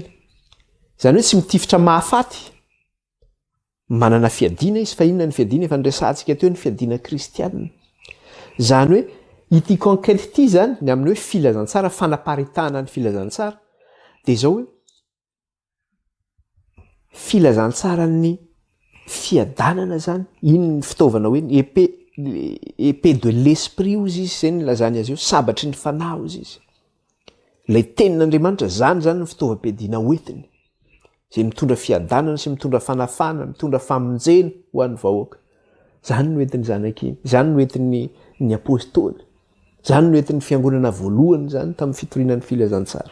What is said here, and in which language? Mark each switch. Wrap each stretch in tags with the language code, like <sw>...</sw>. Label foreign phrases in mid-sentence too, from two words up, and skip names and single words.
<mg>Zany hoe tsy mitifitra mahafaty. Manana fiadiana izy fa inona ny fiadiana efa nresantsika teo ny fiadiana kristianina. Zany hoe ity conquête ity zany ny amin'ny hoe filazantsara, fanaparitahana ny filazantsara dia zao hoe filazantsara ny fiadanana zany. Iny ny fitaovana hoe</mg> <fr>épée de l'esprit</fr> <mg>ozy izy zay ny lazany azy eo, sabatry ny fanahy ozy izy. Ilay tenin'Andriamanitra zany ny fitaovam-piadiana hoentiny. Izay mitondra fiadanana sy mitondra fanafana, mitondra famonjena ho an'ny vahoaka. Zany no entin'ny zanak'iny, zany no entin'ny apôstôly, zany no entin'ny fiangonana voalohany zany tamin'ny fitorinan'ny filazantsara.</mg>